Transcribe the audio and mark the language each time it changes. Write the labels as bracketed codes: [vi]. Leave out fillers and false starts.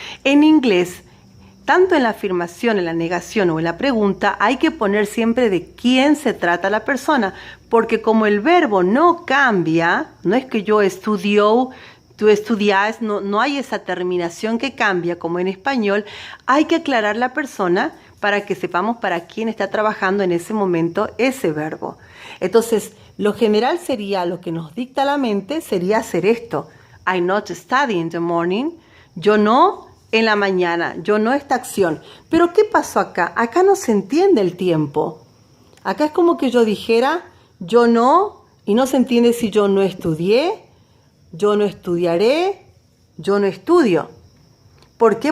[es] En inglés, tanto en la afirmación, en la negación o en la pregunta, hay que poner siempre de quién se trata la persona, porque como el verbo no cambia, no es que yo estudio, tú estudias, no hay esa terminación que cambia como en español, hay que aclarar la persona para que sepamos para quién está trabajando en ese momento ese verbo. Entonces, lo general sería, lo que nos dicta la mente, sería hacer esto. [en] I not study in the morning. [es] Yo no en la mañana, yo no esta acción. Pero ¿qué pasó acá? Acá no se entiende el tiempo. Acá es como que yo dijera, yo no, y no se entiende si yo no estudié, yo no estudiaré, yo no estudio. ¿Por qué?